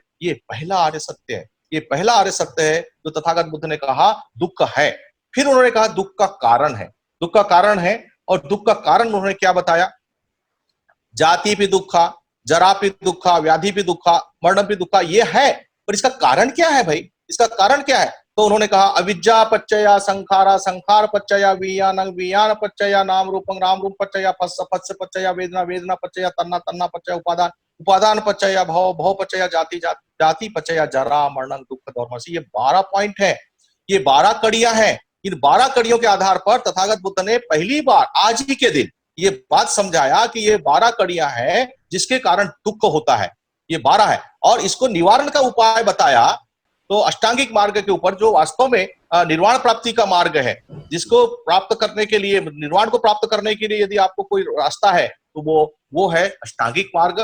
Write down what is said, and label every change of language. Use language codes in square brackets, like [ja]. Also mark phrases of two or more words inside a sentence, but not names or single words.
[hi] ये पहला आर्य सत्य है, ये पहला आर्य सत्य है जो तथागत बुद्ध ने कहा दुख है। फिर उन्होंने कहा दुख का कारण है, दुख का कारण है। और दुख का कारण उन्होंने क्या बताया? जाति भी दुखा, जरा भी दुखा, व्याधि भी दुखा, मरण भी दुखा, ये है। पर इसका कारण क्या है भाई? इसका कारण क्या है? तो उन्होंने कहा [pi] अविद्या पच्चया संखारा, संखार पच्चया विज्ञान, विज्ञान पच्चया नाम रूपं, नाम रूप पच्चया पस्स, पस्स पच्चया वेदना, वेदना पच्चया तन्ना, तन्ना पच्चया उपादान, उपादान पच्चया भव, भव पच्चया जाति, जाति पच्चया जरा मरण दुख दोर्मसी। [hi] ये 12 पॉइंट है, ये 12 कड़ियां हैं। इन 12 कड़ियों के आधार पर तथागत बुद्ध ने पहली बार आज ही के दिन ये बात समझाया कि ये 12 कड़ियां हैं जिसके कारण दुख होता है। ये 12 है और इसको निवारण का उपाय बताया। तो अष्टांगिक मार्ग के ऊपर, जो वास्तव में निर्वाण प्राप्ति का मार्ग है, जिसको प्राप्त करने के लिए, निर्वाण को प्राप्त करने के लिए यदि आपको कोई रास्ता है तो वो है अष्टांगिक मार्ग।